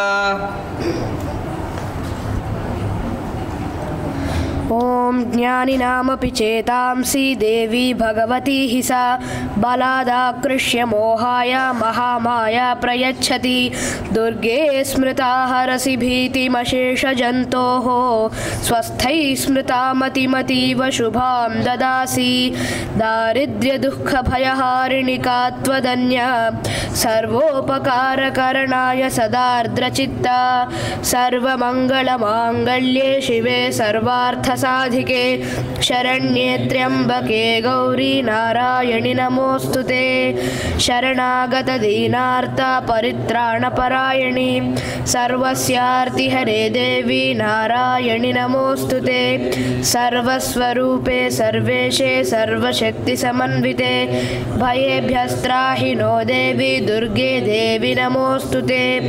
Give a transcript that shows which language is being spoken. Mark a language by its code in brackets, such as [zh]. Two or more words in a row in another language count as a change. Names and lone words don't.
[sa] ఓం జ్ఞానినామపి చేతాంసి దేవి భగవతి హి సా బలాదాకృష్య మోహాయ మహామాయా ప్రయచ్చతి దుర్గే స్మృతా హరసి భీతిమశేషజంతోః స్వస్థై స్మృతా మతిమతీవ శుభాం దదాసి దారిద్ర్యదుఃఖభయహారిణికా త్వదన్య సర్వోపకారకరణాయ సదార్ద్రచిత్త సర్వమంగళమాంగళ్యే శివే సర్వార్థ साधिके शरण्ये त्र्यम्बके गौरी नारायणि नमोऽस्तुते शरणागत दीनार्त परित्राणपरायणि सर्वस्यार्तिहरे देवी नारायणि नमोऽस्तुते सर्वस्वरूपे सर्वेशे सर्वशक्तिसमन्विते भयेभ्यस्त्राहि नो देवी दुर्गे देवी नमोऽस्तुते